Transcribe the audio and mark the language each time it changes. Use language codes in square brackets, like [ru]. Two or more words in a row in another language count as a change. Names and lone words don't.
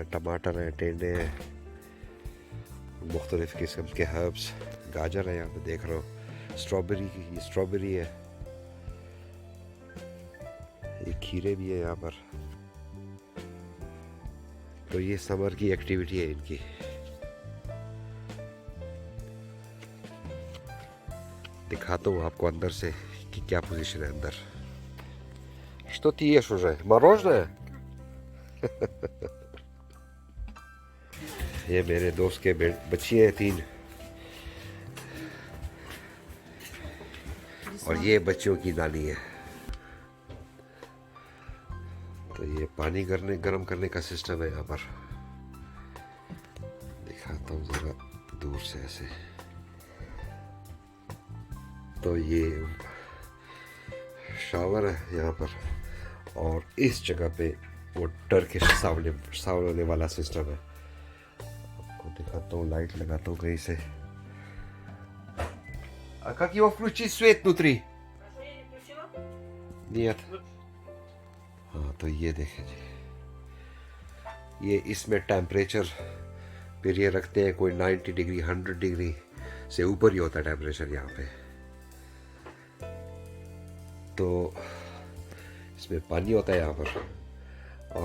[hi] टमाटर हैं, टेंडे हैं, मुख्तलिफ किस्म के हर्ब्स, गाजर है यहाँ पे देख रहा हूँ, स्ट्रॉबेरी है, ये खीरे भी है यहाँ पर। तो ये समर की एक्टिविटी है इनकी। दिखाता हूँ आपको अंदर से कि क्या पोजीशन है अंदर। [ru] Что ты ешь уже? Мороженое? [hi] ये मेरे दोस्त के बच्चे हैं 3 और ये बच्चों की नानी है। तो ये पानी गर्म करने का सिस्टम है यहाँ पर। दिखाता हूँ ज़रा दूर से ऐसे। तो ये शावर है यहाँ पर और इस जगह पे वो टर्किश सावने वाला सिस्टम है। आपको दिखाता हूँ, लाइट लगाता हूँ कहीं से। [ru] А как его включить свет внутри? Нет. [hi] हाँ, तो ये देखें जी, ये इसमें टेम्परेचर फिर ये रखते हैं कोई 90 डिग्री 100 डिग्री से ऊपर ही होता है टेम्परेचर यहाँ पे। तो इसमें पानी होता है यहाँ पर।